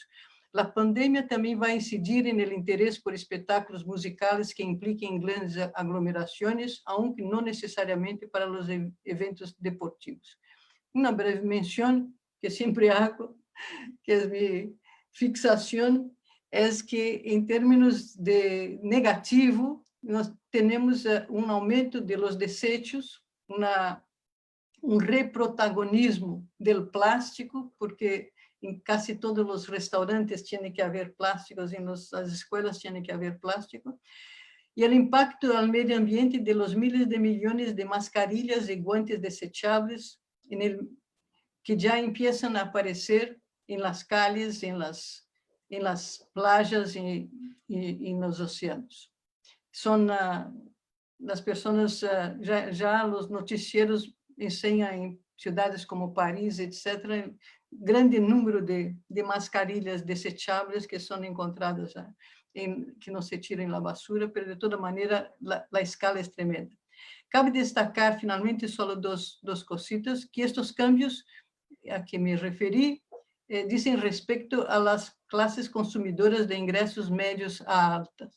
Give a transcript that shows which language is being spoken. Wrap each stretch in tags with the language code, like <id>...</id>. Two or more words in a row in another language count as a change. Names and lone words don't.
<pt>A pandemia também vai incidir no interesse por espetáculos musicais que impliquem grandes aglomerações, aunque não necessariamente para os eventos deportivos. Uma breve menção que sempre hago, que é minha fixação, é que, em termos de negativo, nós temos aumento de</pt> <es>los desechos,</es> <pt>reprotagonismo do plástico, porque em quase todos os restaurantes tinha que haver plásticos, em nas escolas tinha que haver plástico, e o impacto ao meio ambiente de</pt> <es>los miles</es> <pt>de milhões de mascarillas e</pt> <es>guantes desechables</es> <pt>que já começam a aparecer em</pt> <es>las calles,</es> <pt>em</pt> <es>las playas</es> <pt>e nos oceanos. São as pessoas, já os noticieiros ensinam em cidades como Paris, etc., grande número de</pt> <es>mascarillas desechables que son encontradas que no se tiran en la basura, pero de toda manera la escala es tremenda. Cabe destacar finalmente solo dos cositas, que estos cambios a que me referí dicen respecto a las clases consumidoras de ingresos medios a altas.</es>